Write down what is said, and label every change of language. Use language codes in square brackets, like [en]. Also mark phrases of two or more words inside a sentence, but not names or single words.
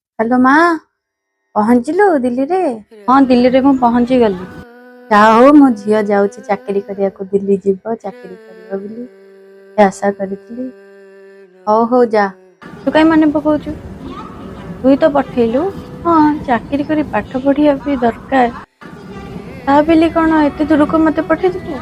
[or] ହେଲୋ ମାଁ। ପହଞ୍ଚିଲୁ ଦିଲ୍ଲୀ ରେ? ହଁ ଦିଲ୍ଲୀ ରେ ମୁଁ ପହଞ୍ଚି ଗଲି। ଯାହା ହଉ ମୋ ଝିଅ ଯାଉଛି ଚାକିରି କରିବାକୁ, ଦିଲ୍ଲୀ ଯିବ ଚାକିରି କରିବ ବୋଲି ଆଶା କରିଥିଲି। ହଉ ହଉ ଯା। ତୁ କାଇଁ ମନେ ପକଉଛୁ? ତୁ ହିଁ ତ ପଠେଇଲୁ। ହଁ ଚାକିରି କରି ପାଠ ପଢିବା ବି ଦରକାର, ତା ବୋଲି କଣ ଏତେ ଦୂରକୁ ମତେ ପଠେଇଥିଲୁ?